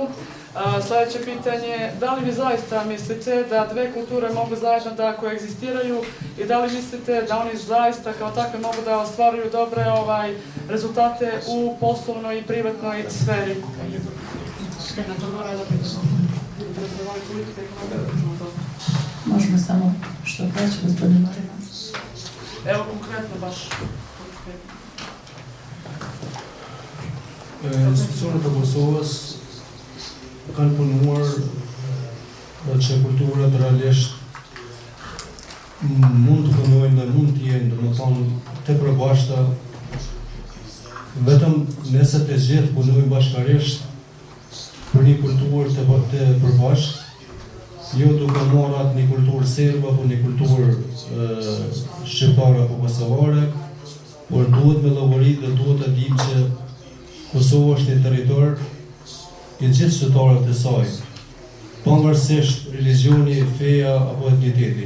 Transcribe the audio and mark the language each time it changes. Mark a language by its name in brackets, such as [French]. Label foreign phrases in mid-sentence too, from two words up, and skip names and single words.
[Serbian] Sljedeće pitanje, da li vi zaista mislite da dve kulture mogu zajedno da koegzistiraju i da li mislite da oni zaista kao takve mogu da ostvaruju dobre rezultate u poslovnoj i privatnoj sferi? Možemo samo što reći, gospodine Marina? Evo konkretno baš. [Albanian] Institucionet e Kosovës kanë punuar që kulturat realisht mund të punojnë dhe mund të jenë, domethënë të përbashkëta, vetëm nëse të gjithë punojnë bashkërisht për një kulturë të përbashkët, jo duke marrë atë një kulturë serbe apo një kulturë shqiptare apo kosovare, por duhet me llogarit dhe duhet të dim që Kosova është një territor i gjithë qytetarëve të saj, pavarësisht religioni, feja apo etniteti.